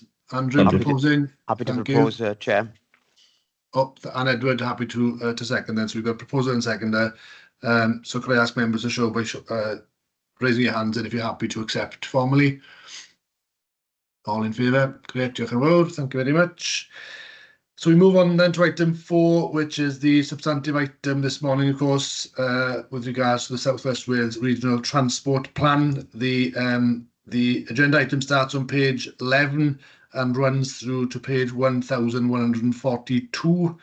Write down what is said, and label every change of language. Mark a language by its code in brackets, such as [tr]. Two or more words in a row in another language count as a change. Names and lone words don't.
[en] Andrew proposing. Happy to propose, Chair. Oh, and Edward happy to second then. So we've got proposer and seconder. So could I ask members to show by raising your hands and if you're happy to accept formally? All in favour? Great, [cy] diolch yn fawr. [en] Thank you very much. So we move on then to item 4, which is the substantive item this morning, of course, with regards to the South West Wales Regional Transport Plan. The agenda item starts on page 11 and runs through to page 1142.